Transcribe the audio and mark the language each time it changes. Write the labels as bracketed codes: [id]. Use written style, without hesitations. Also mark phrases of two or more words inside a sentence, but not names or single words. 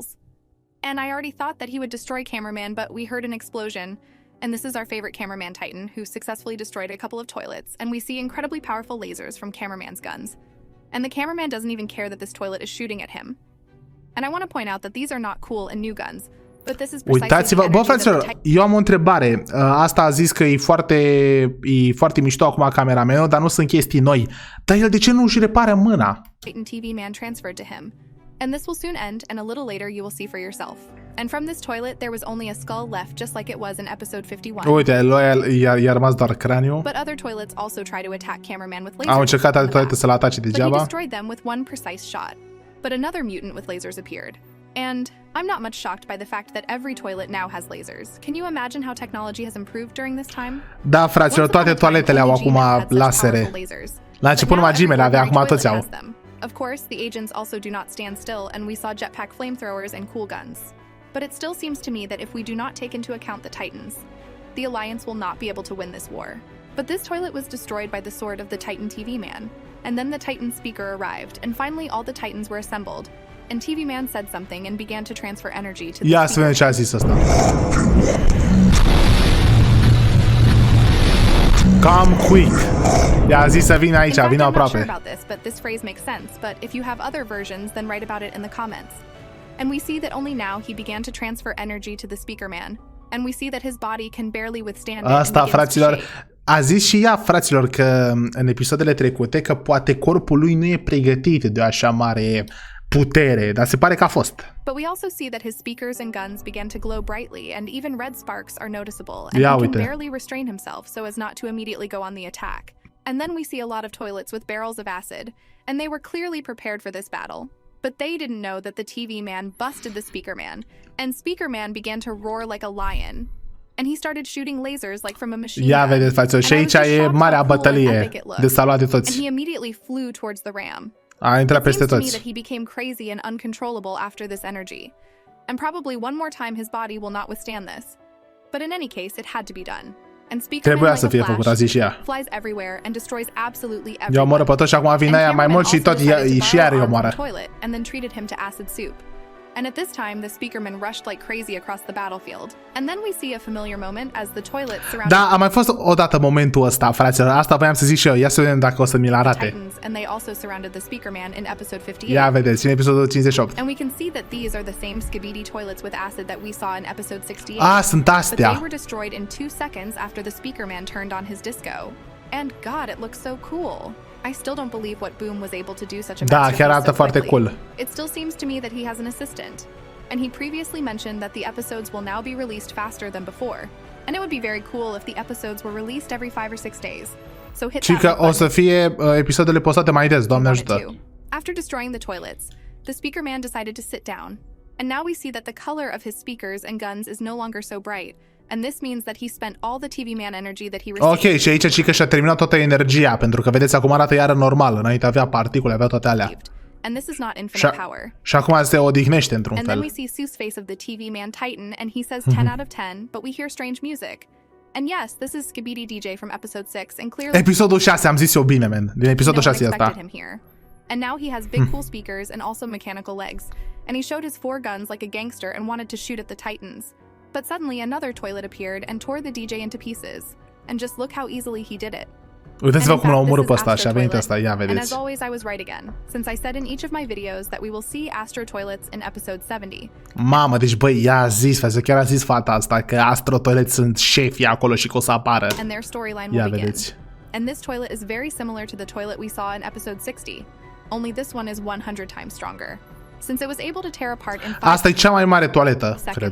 [en] And I already thought that he would destroy Cameraman, but we heard an explosion, and this is our favorite Cameraman Titan, who successfully destroyed a couple of toilets, and we see incredibly powerful lasers from Cameraman's guns. And the cameraman doesn't even care that this toilet is shooting at him. And I want to point out that these are not cool and new guns, but this is precisely [ro] Uitați-vă, [en] the [ro] bă, [en] energy that the [ro] fraților, eu am o întrebare. Asta a zis că e foarte mișto acum cameramenul, dar nu sunt chestii noi. Dar el de ce nu își repară mâna? [en] Titan TV man transferred to him. And this will soon end, and a little later you will see for yourself. And from this toilet, there was only a skull left, just like it was in episode 51. [ro] Uite, i-a rămas doar craniul. [en] But other toilets also try to attack Cameraman with lasers. [ro] Au încercat alte toilete să-l atace [en] But he [ro] degeaba. [en] destroyed them with one precise shot. But another mutant with lasers appeared. And I'm not much shocked by the fact that every toilet now has lasers. Can you imagine how technology has improved during this time? [ro] Da, fraților, toate toaletele au acum lasere. La început numai Gmail avea, acum toți au. [en] Of course, the agents also do not stand still, and we saw jetpack flamethrowers and cool guns. But it still seems to me that if we do not take into account the Titans, the Alliance will not be able to win this war. But this toilet was destroyed by the sword of the Titan TV man, and then the Titan speaker arrived, and finally all the Titans were assembled, and TV man said something and began to transfer energy to the [ro] Ia să vedem ce a zis ăsta. [en] Come quick. [ro] I-a zis să vină aici, vină aproape. [en] I'm not sure about this, but this phrase makes sense. But if you have other versions, then write about it in the comments. And we see that only now he began to transfer energy to the speaker man, and we see that his body can barely withstand it. [ro] Asta, fraților, a zis și ea, fraților, că în episoadele trecute că poate corpul lui nu e pregătit de o așa mare putere, dar se pare că a fost. [en] But we also see that his speakers and guns began to glow brightly, and even red sparks are noticeable, and he can barely restrain himself so as not to immediately go on the attack. And then we see a lot of toilets with barrels of acid, and they were clearly prepared for this battle. But they didn't know that the TV man busted the speaker man, and speaker man began to roar like a lion. And he started shooting lasers like from a machine gun. [ro] Ia vedeți, fraților, și aici e marea bătălie de salvat de toți. [en] And he immediately flew towards the ram. [ro] A intrat peste toți. [en] It seems to me that he became crazy and uncontrollable after this energy. And probably one more time his body will not withstand this. But in any case, it had to be done. And speaker man, like a flash, flies everywhere and destroys absolutely everyone. [ro] Eu omoră pe toți și acum vine aia mai mult și tot și ea îi omoară. [en] And then treated him to acid soup. And at this time, the speakerman rushed like crazy across the battlefield. And then we see a familiar moment as the toilet surrounded. [ro] Da, a mai fost odată momentul ăsta, fraților. Asta voiam să zic și eu. Ia să vedem dacă o să mi-l arate. [en] And they also surrounded the speakerman in episode 58. [ro] Ia vedeți, în episodul 58. [en] And we can see that these are the same Skibidi toilets with acid that we saw in episode 68. [ro] Ah, sunt astea. [en] But they were destroyed in 2 seconds after the speakerman turned on his disco. And God, it looks so cool. I still don't believe what Boom was able to do such a [ro] Da, chiar arată foarte cool. [en] It still seems to me that he has an assistant. And he previously mentioned that the episodes will now be released faster than before. And it would be very cool if the episodes were released every 5 or 6 days. So hit that [ro] că o să fie episoadele postate mai des, Doamne ajută. [en] After destroying the toilets, the speaker man decided to sit down. And now we see that the color of his speakers and guns is no longer so bright. And this means that he spent all the TV man energy that he received. [ro] Ok, și aici că și-a terminat toată energia, pentru că vedeți acum arată iară normal, înainte avea particule, avea toate alea. [en] And this is not infinite power. [ro] Și acum se odihnește într-un fel. [en] And then we see Sue's face of the TV man Titan, and he says 10 out of 10, but we hear strange music. And yes, this is Skibidi DJ from episode 6, and clearly [ro] episodul 6, am zis eu bine, man. Din episodul 6 e asta. [en] And now he has big cool speakers and also mechanical legs. And he showed his 4 guns like a gangster and wanted to shoot at the Titans. But suddenly another toilet appeared and tore the DJ into pieces. And just look how easily he did it. [ro] Uitați-vă cum l-a omorât pe ăsta și a venit ăsta, ia [en] And [ro] vedeți. [en] as always, I was right again, since I said in each of my videos that we will see Astro toilets in episode 70. [ro] Mamă, deci băi, ea a zis, chiar a zis fata asta că Astro toilet sunt șefii acolo și că o să apară. [en] And their storyline will begin. And this toilet is very similar to the toilet we saw in episode 60, only this one is 100 times stronger, since it was able to tear apart in 5 [ro] Asta e cea mai mare toaletă, cred.